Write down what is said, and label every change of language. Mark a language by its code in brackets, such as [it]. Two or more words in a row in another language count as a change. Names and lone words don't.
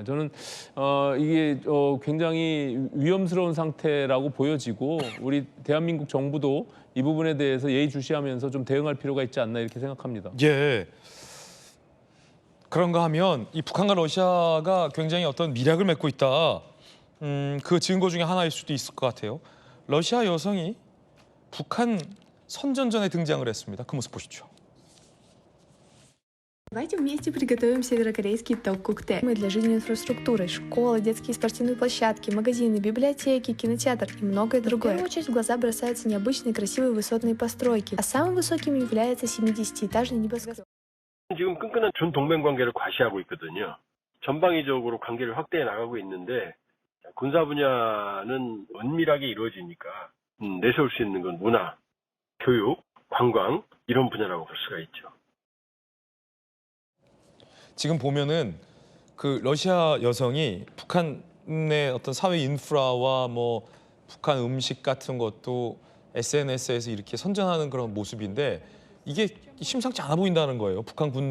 [ko] 저는 이게 굉장히 위험스러운 상태라고 보여지고, 우리 대한민국 정부도 이 부분에 대해서 예의주시하면서 좀 대응할 필요가 있지 않나 이렇게 생각합니다. 예. 그런가 하면 이 북한과 러시아가 굉장히 어떤 밀약을 맺고 있다. 그 증거 중에 하나일 수도 있을 것 같아요. 러시아 여성이 북한 선전전에 등장을 했습니다. 그 모습 보시죠. [ru] Давайте вместе приготовим северокорейский топ-коктейль. Для жизни инфраструктуры, школы, детские спортивные площадки, магазины, библиотеки, кинотеатр и многое другое. В первую очередь в глаза бросаются необычные красивые высотные постройки, а самым высоким является 70-этажный небоскреб. [ko] 지금 끈끈한 준동맹 관계를 과시하고 있거든요. 전방위적으로 관계를 확대해 나가고 있는데, 군사 분야는 은밀하게 이루어지니까 내세울 수 있는 건 문화, 교육, 관광 이런 분야라고 볼 수가 있죠. 지금 보면은 그 러시아 여성이 북한의 어떤 사회 인프라와 뭐 북한 음식 같은 것도 SNS에서 이렇게 선전하는 그런 모습인데, 이게 심상치 않아 보인다는 거예요.